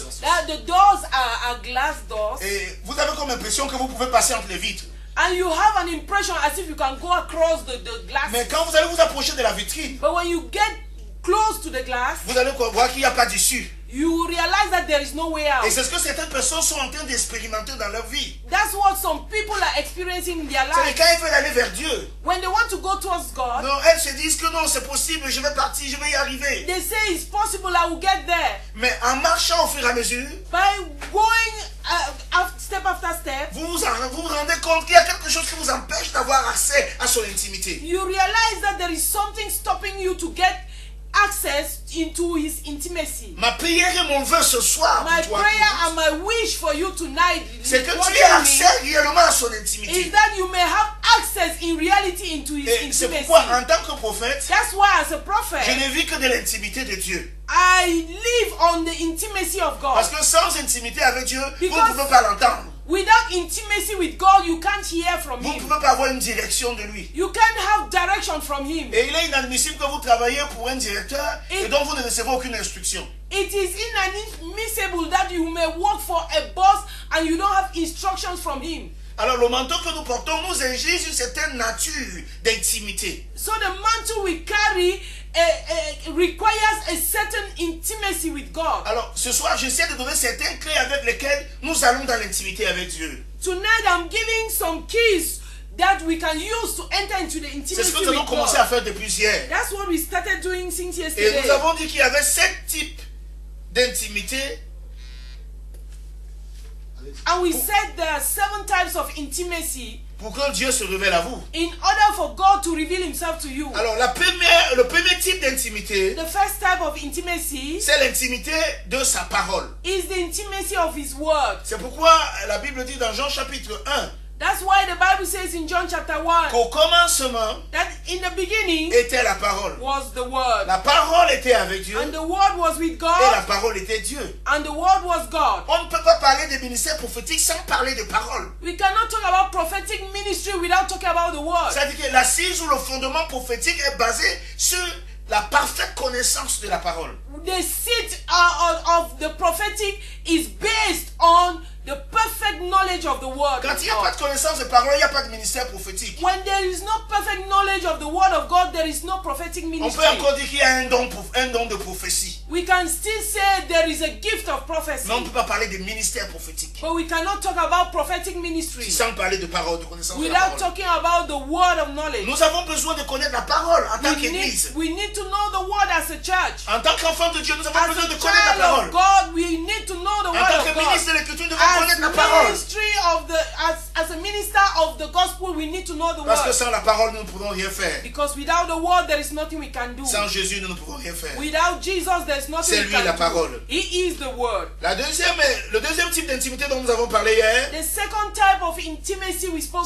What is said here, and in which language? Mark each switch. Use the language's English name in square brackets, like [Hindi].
[English] That the doors are glass doors. [French] Et vous avez comme impression que vous pouvez passer entre les vitres. [English] And you have an impression as if you can go across the glass. [French] Mais quand vous allez vous approcher de la vitrine, [English] But when you get close to the glass, [French] vous allez voir qu'il n'y a pas d'issue. [English] you realize that there is no way out. [French] Et c'est ce que certaines personnes sont en train d'expérimenter dans leur vie. [English] That's what some people are experiencing in their [French] C'est [English] life. [French] quand ils veulent aller vers Dieu. [English] When they want to go towards God, [French] Non, elles se disent que non, c'est possible, je vais partir, je vais y arriver. [English] they say it's possible, I will get there. [French] Mais en marchant au fur et à mesure, [English] By going step after step, [French] vous vous rendez compte qu'il y a quelque chose qui vous empêche d'avoir accès à son intimité. [English] you realize that there is something stopping you to get access into his intimacy. [French] Ma prière et mon vœu ce soir, [English] My [French] pour toi, [English] prayer and my wish for you tonight [French] c'est que [English] what [French] tu aies [English] you need [French] accès réellement à son [English] is [French] intimité. [English] that you may have access in reality into his [French] Et c'est [English] intimacy. [French] pourquoi, en tant que prophète, [English] That's why as a [French] je [English] prophet, [French] ne vis que de l'intimité de Dieu. [English] I live on the intimacy of God. [French] Parce que sans intimité avec Dieu, vous ne [English] Because- [French] pouvez pas l'entendre. [English] Without intimacy with God, you can't hear from [French] Vous ne [English] him. [French] pouvez pas avoir une direction de lui. [English] You can't have direction from him. [French] Et il est inadmissible que vous travaillez pour un directeur et donc vous ne recevez aucune instruction. [English] It is inadmissible that you may work for a boss and you don't have instructions from him. [French] Alors le manteau que nous portons nous exige une certaine nature d'intimité. [English] So the mantle we carry requires a certain intimacy with God. [French] Alors ce soir j'essaie de donner certaines clés avec lesquelles nous allons dans l'intimité avec Dieu. [English] Tonight I'm giving some keys that we can use to enter into the [French] C'est [English] intimacy [French] ce que nous [English] with [French] avons commencé à [English] God. [French] faire depuis hier. [English] That's what we started doing since [French] Et [English] yesterday. [French] nous avons dit qu'il y avait 7 types d'intimité. [English] And we said there are 7 types of intimacy [French] Pour que Dieu se révèle à vous. [English] in order for God to reveal himself to you. [French] Alors le premier type d'intimité, [English] The first type of intimacy [French] c'est l'intimité de sa parole. [English] is the intimacy of his word. [French] C'est pourquoi la Bible dit dans Jean chapitre 1, [English] That's why the Bible says in John chapter 1 [French] qu'au commencement [English] that in the beginning [French] était la parole. [English] was the Word. [French] La parole était avec Dieu [English] And the Word was with [French] et la [English] God. [French] parole était Dieu. [English] And the Word was God. [French] On ne peut pas parler des ministères prophétiques sans parler de parole. [English] We cannot talk about prophetic ministry without talking about the Word. [French] C'est-à-dire que l'assise ou le fondement prophétique est basé sur la parfaite connaissance de la parole. [English] The seat of the prophetic is based on the perfect knowledge of the Word [French] Quand [English] of [French] il n'y a pas [English] God. [French] de connaissance de parole, il n'y a pas de ministère prophétique. [English] When there is no perfect knowledge of the Word of God, there is no prophetic [French] On [English] ministry. [French] peut encore dire qu'il y a un don de prophétie. [English] We can still say there is a gift of prophecy, [French] Mais on ne peut pas parler de ministère prophétique [English] but we cannot talk about prophetic ministry [French] sans parler de parole, de connaissance de la [English] without [French] parole. [English] talking about the Word of knowledge. [French] Nous avons besoin de connaître la parole en tant qu'Église. [English] We need to know the Word as a church. [French] En tant qu'enfant de Dieu, nous avons [English] As [French] besoin [English] a [French] de connaître la [English] child [French] parole. [English] of God, we need to know the [French] En [English] Word [French] tant [English] of [French] que [English] God. [French] ministre de l'Écriture, nous devons connaître la [English] As [French] parole. [English] ministry of the as a minister of the gospel, we need to know the [French] Parce que [English] Word. [French] sans la parole, nous ne pouvons rien faire. [English] Because without the Word, there is nothing we can do. [French] Sans Jésus, nous ne pouvons rien faire. [English] Without Jesus, there is nothing [French] C'est [English] we can [French] la [English] do. [French] parole. [English] He is the Word. [French] Le deuxième type d'intimité dont nous avons parlé hier, [English] The second type of intimacy we spoke